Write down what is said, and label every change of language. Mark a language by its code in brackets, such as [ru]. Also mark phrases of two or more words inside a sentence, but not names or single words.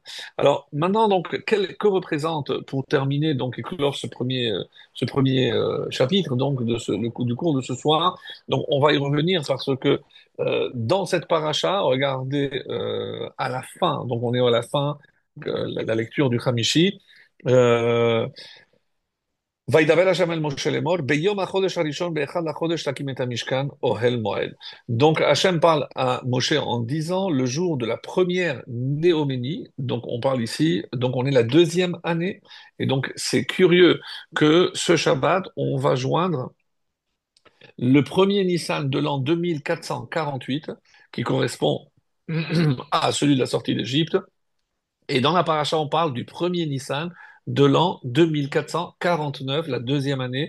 [fr] Alors, maintenant, donc, que représente, pour terminer, donc, et clore ce premier chapitre, donc, du cours de ce soir, donc, on va y revenir parce que dans cette paracha, regardez à la fin, donc on est à la fin, la lecture du Hamishi, euh, [he] וידבר השם אל משה לאמור, ביום החודש הראשון באחד לחודש תקים את המשכן אוהל מועד. [fr] Donc Hachem parle à Moshe en disant le jour de la première Néoménie, donc on parle ici, donc on est la deuxième année, et donc c'est curieux que ce Shabbat, on va joindre le premier Nissan de l'an 2448, qui correspond à celui de la sortie d'Égypte, et dans la paracha, on parle du premier Nissan de l'an 2449, la deuxième année.